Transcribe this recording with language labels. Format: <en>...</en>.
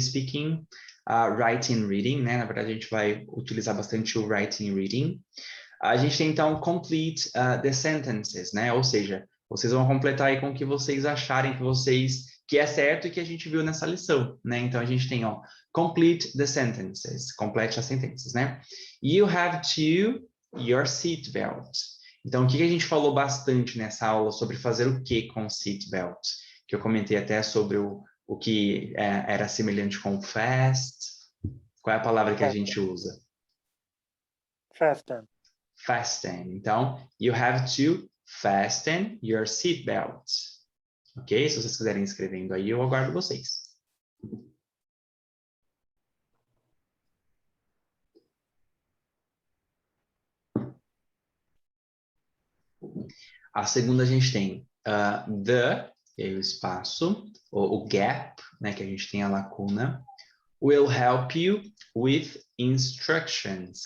<en>Speaking, writing, reading, né?</en> <pt>Na verdade, a gente vai utilizar bastante o writing e reading. A gente tem, então, complete the sentences, né? Ou seja, vocês vão completar aí com o que vocês acharem que é certo e que a gente viu nessa lição, né? Então, a gente tem, ó, complete the sentences. Complete as sentenças, né?</pt> <en>You have to your seatbelt.</en> <pt>Então, o que a gente falou bastante nessa aula sobre fazer o que com seatbelt? Que eu comentei até sobre o que era semelhante com fast. Qual é a palavra que a gente usa?</pt> <en>Fasten. Fasten. Então, you have to fasten your seatbelt. Ok?</en> <pt>Se vocês quiserem escrevendo aí, eu aguardo vocês. A segunda a gente tem the, e aí o espaço, o gap, né, que a gente tem a lacuna, will help you with instructions.</pt>